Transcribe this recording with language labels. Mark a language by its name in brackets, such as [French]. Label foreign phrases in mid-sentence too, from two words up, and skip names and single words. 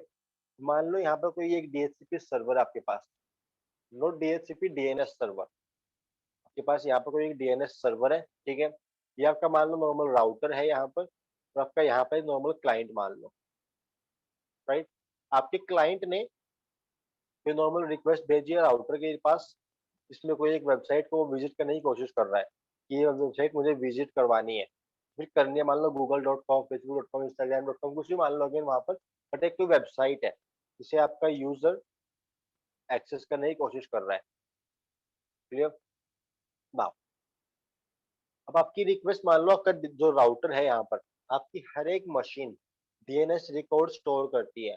[Hindi] मान लो यहाँ पर कोई एक [English] DHCP server [Hindi] आपके पास, [English] note DHCP, DNS server, [Hindi] आपके पास यहाँ पर कोई एक [English] DNS server [Hindi] है, ठीक है, ये आपका मान लो [English] normal router [Hindi] है यहाँ पर, और आपका यहाँ पर [English] normal client [Hindi] मान लो, राइट। आपके क्लाइंट ने कोई [English] normal request [Hindi] भेजी है राउटर के पास, इसमें कोई एक वेबसाइट को विजिट करने की कोशिश कर रहा है कि ये वेबसाइट मुझे विजिट करवानी है, फिर करनी है मान लो google.com, facebook.com, instagram.com, कुछ भी मान लो अगेन वहां पर, बट एक कोई वेबसाइट है जिसे आपका [English] user access [Hindi] करने की कोशिश कर रहा है, क्लियर? नाउ अब आपकी रिक्वेस्ट, मान लो आपका जो राउटर है यहाँ पर, आपकी हर एक [English] machine DNS record store [Hindi] करती है।